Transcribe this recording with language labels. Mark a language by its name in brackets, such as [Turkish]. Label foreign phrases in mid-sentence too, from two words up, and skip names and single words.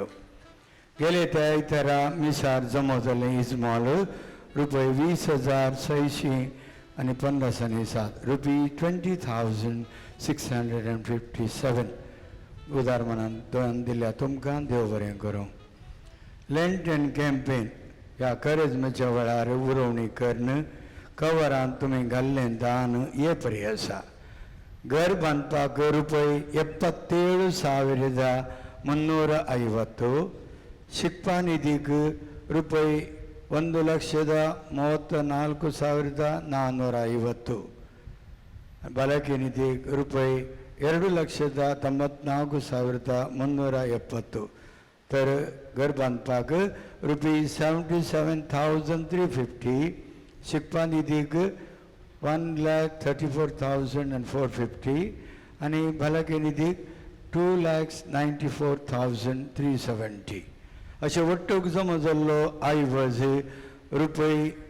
[Konkani] गेले त्या आयतारा मिसार जमो जाल्लें इजमॉल ₹20,650 आणि 50 आणि 7 ₹20,657 उदार मनान दोन दिल्या तुमकां देव बरें करूं. लेंटन कॅम्पेन ह्या करेजमेच्या वेळार उरोवणी करन कवरान तुमी घाल्लें दान हे परी आसा. घर बांदपाक ₹77,350 [Kannada] ಶಿಕ್ಷಾ ನಿಧಿಗೆ ರೂಪಾಯಿ 1,34,450 ಬಳಕೆ ನಿಧಿ ರೂಪಾಯಿ 2,94,370 [Konkani] तर घर बांदपाक रुपीज 77,350 शिक्षा निधीक 1,34,450 आणि भलाके निधीक 2,94,370 अशे ಒಟ್ಟುಗ್ जमा जाल्लो आयवज रुपये